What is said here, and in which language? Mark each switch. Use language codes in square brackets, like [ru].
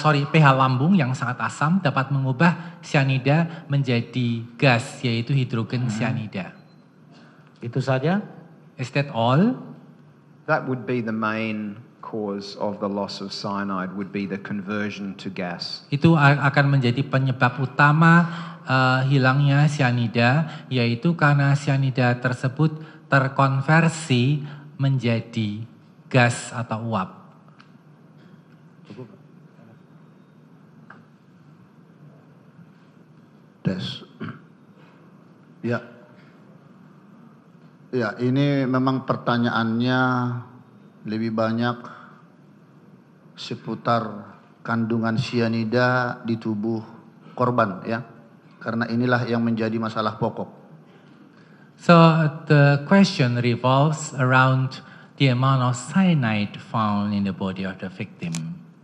[id] pH lambung yang sangat asam dapat mengubah cyanida menjadi gas, yaitu hidrogen cyanida. Itu saja? [en] Is that all? That would be the main cause of the loss of cyanide, would be the conversion to gas. [id] Itu akan menjadi penyebab utama hilangnya cyanida, yaitu karena cyanida tersebut terkonversi menjadi gas atau uap. Tes. Ya. Ya, ini memang pertanyaannya lebih banyak seputar kandungan sianida di tubuh korban ya. Karena inilah yang menjadi masalah pokok. [en] So the question revolves around the amount of cyanide found in the body of the victim.